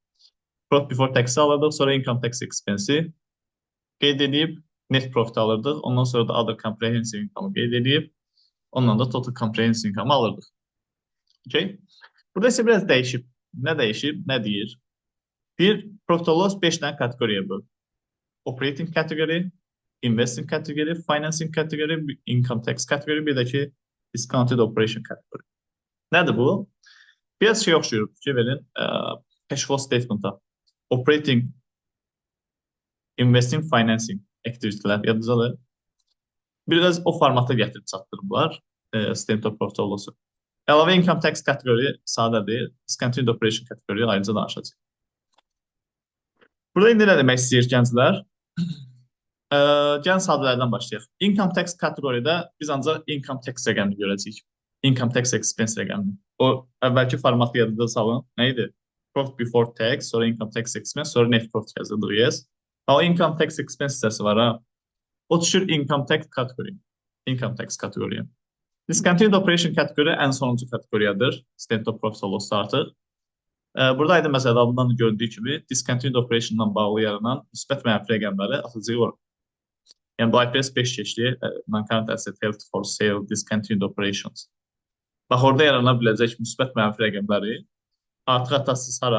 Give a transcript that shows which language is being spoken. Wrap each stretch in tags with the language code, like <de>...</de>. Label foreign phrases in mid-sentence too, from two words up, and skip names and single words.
<en>Profit Before Tax-</en> <az>i alırdıq, sonra</az> <en>Income Tax Expense-</en> <az>i qeyd edib,</az> <en>Net Profit</en> <az>alırdıq. Ondan sonra da</az> <en>Other Comprehensive Income-</en> <az>ı qeyd edib, ondan da</az> <en>Total Comprehensive Income-</en> <az>ı alırdıq. Okay? Burada isə biraz dəyişib. Nə dəyişib, nə deyir? Bir,</az> <en>Profit and Loss</en> <az>5 dənə kateqoriya böl.</az> <en>Operating Category, Investing Category, Financing Category, Income Tax Category,</en> <az>bir də ki,</az> <en>Discounted Operation Category.</en> <az>Nədir bu? Biraz şey oxşuyur, fikir verin,</az> <en>Cash Flow Statement-a. Operating, Investing, Financing</en> <az>aktivitələr yadınızdadır. Biraz o formata gətirib çatdırıblar</az> <en>Statement of Profit and Loss-</en> <az>u. Əlavə</az> <en>Income Tax Category</en> <az>sadədir,</az> <en>Discounted Operation Category</en> <az>ayrıca danışacaq. Burada indi nə demək istəyir gənclər? Gəlin sadələrdən başlayaq.</az> <en>Income Tax</en> <az>kateqoriyada biz ancaq</az> <en>Income Tax</en> <az>rəqəmini görəcəyik.</az> <en>Income Tax Expense</en> <az>rəqəmini. O, əvvəlki formatı yadında salın. Nə idi?</az> <en>Profit Before Tax,</en> <az>sonra</az> <en>Income Tax Expense,</en> <az>sonra</az> <en>Net Profit</en> <az>yazılır, yes. O</az> <en>Income Tax Expense</en> <az>hissəsi var, ha. O düşür</az> <en>Income Tax</en> <az>kateqoriya.</az> <en>Income Tax kateqoriya. Discontinued Operation</en> <az>kateqoriya ən sonuncu kateqoriyadır.</az> <en>Statement of Profit and Loss artıq.</en> <az>Buradaydı məsələn adından gördüyü kimi</az> <en>Discontinued Operation-</en> <az>dan bağlı yaranan müsbət mənfi rəqəmləri atacağıq ora. Yəni bu IFRS 5 keçdi,</az> <en>Non-Current Asset Held for Sale, Discontinued Operations.</en> <az>Bax, orada yarana biləcək müsbət mənfi rəqəmləri artıq atasız hara?</az>